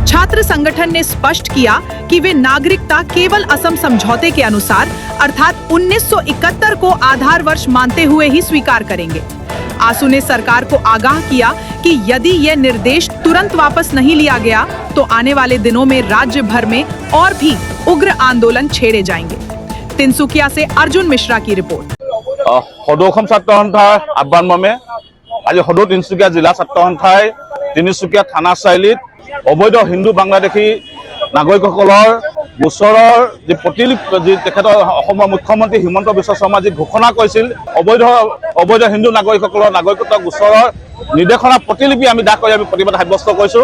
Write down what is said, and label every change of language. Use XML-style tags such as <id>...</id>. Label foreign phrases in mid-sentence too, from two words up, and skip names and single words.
<hi>छात्र संगठन ने स्पष्ट किया कि वे नागरिकता केवल असम समझौते के अनुसार अर्थात 1971 को आधार वर्ष मानते हुए ही स्वीकार करेंगे। आसू ने सरकार को आगाह किया कि यदि यह निर्देश तुरंत वापस नहीं लिया गया तो आने वाले दिनों में राज्य भर में और भी उग्र आंदोलन छेड़े जाएंगे। तिनसुकिया से अर्जुन मिश्रा की रिपोर्ट।</hi> <as>সদৌ অসম ছাত্ৰ সন্থাৰ আহ্বান মৰ্মে আজি সদৌ তিনিচুকীয়া জিলা ছাত্ৰ সন্থাই তিনিচুকীয়া থানা চাৰিআলিত অবৈধ হিন্দু বাংলাদেশী নাগৰিকসকলৰ গোচৰৰ যি প্ৰতিলিপি যি তেখেতৰ অসমৰ মুখ্যমন্ত্ৰী হিমন্ত বিশ্ব শৰ্মা যি ঘোষণা কৰিছিল অবৈধ হিন্দু নাগৰিকসকলৰ নাগৰিকত্ব গোচৰৰ নিৰ্দেশনা প্ৰতিলিপি আমি দাখ কৰি আমি প্ৰতিবাদ সাব্যস্ত কৰিছো।</as>